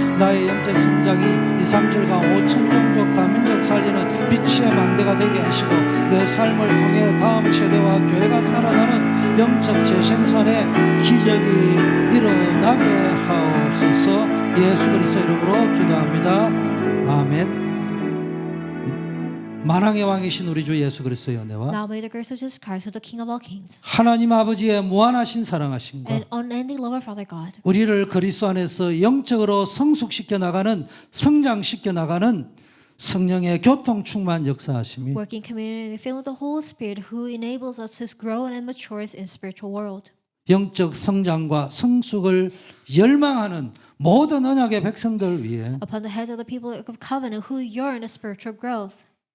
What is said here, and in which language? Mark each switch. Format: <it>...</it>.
<ko>나의 영적 성장이 2, 3, 7과 5천 종족 다민족 살리는 빛의 망대가 되게 하시고 내 삶을 통해 다음 세대와 교회가 살아나는 영적 재생산의 기적이 일어나게 하옵소서. 예수 그리스도 이름으로 기도합니다. 아멘. 만왕의 왕이신 우리 주 예수 그리스도의 은혜와</ko> <en>Now may the grace of Jesus Christ, who is the King of all kings,</en> <ko>하나님 아버지의 무한하신 사랑하심과</ko> <en>and unending love of Father God,</en> <ko>우리를 그리스도 안에서 영적으로 성숙시켜 나가는 성장시켜 나가는 성령의 교통 충만 역사하심이</ko> <en>working community, filled with the Holy Spirit, who enables us to grow and mature in spiritual world.</en> <ko>영적 성장과 성숙을 열망하는 모든 언약의 백성들 위해</ko> <en>Upon the heads of the people of covenant who yearn a spiritual growth,</en>